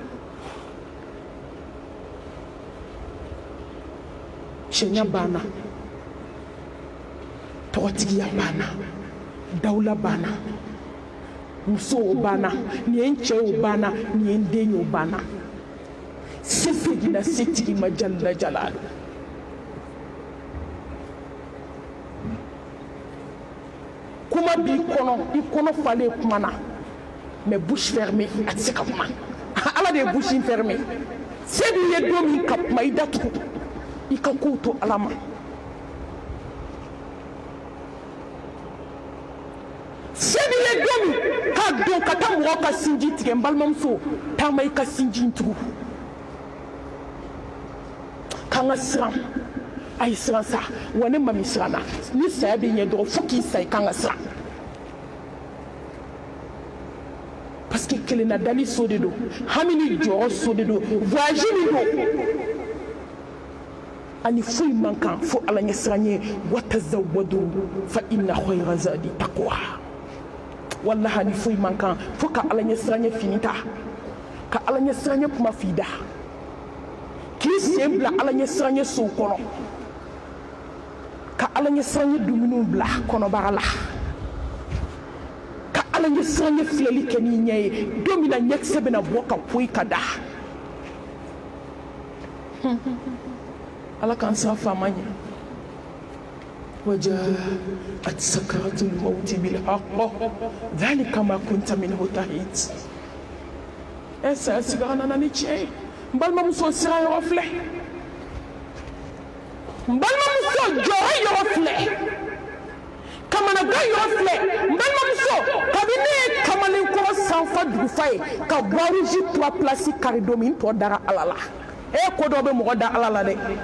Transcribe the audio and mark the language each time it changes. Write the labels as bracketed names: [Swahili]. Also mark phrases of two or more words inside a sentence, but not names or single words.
[Bambara] cɛɲa banna tɔgɔtigiya banna dawula banna musow banna nin ye n cɛ o banna nin ye n den o banna se segin setigi ma jalla jalalu kuma b'i kɔnɔ i kɔnɔ falen kuma na mais [French] bouche fermée [Bambara] a tɛ se ka kuma ala de ye [French] bouche fermée [Bambara] se b'i ye don min ka kuma i datugu i ka kow to ala ma se b'i ye don min k'a don ka taa mɔgɔ ka sinji tigɛ n balimamuso taama i ka sinji tugu k'an ka siran a ye siran sa wa ne ma min siranna ni saya bɛ ɲɛ dɔrɔn fo k'i sa i k'an ka siran [French] parce que [Bambara] kelenna dali so de don hami ni jɔyɔrɔ so de don voyage min don ani foyi man kan fo ala ɲɛ siran ye [Arabic] وتزودوا فإن خير الزاد التقوى [Bambara] wallahi ani foyi man kan fo ka ala ɲɛ siran ye fini ta ka ala ɲɛ siran ye kuma f'i da k'i sen bila ala ɲɛ siran ye sow kɔnɔ ka ala ɲɛ siran ye dumuniw bila kɔnɔbara la ka ala ɲɛ siran ye filɛli kɛ n'i ɲɛ ye don min na ɲɛkisɛ bɛna bɔ ka poyi ka da ala k'an siran faama ɲɛ [Arabic] وجاءت سكرة الموت بالحق ذلك ما كنت منه تحيد [Bambara] saya sigara nana ni tiɲɛ ye n balimamuso sira yɔrɔ filɛ n balimamuso jɔyɔrɔ yɔrɔ filɛ kamanagan yɔrɔ filɛ n balimamuso kabini ne ye kamalenkɔrɔ sanfa dugufa ye ka buwaruzi 3 place kari don min n tɔ dara ala la ko dɔ bɛ mɔgɔ da ala la dɛ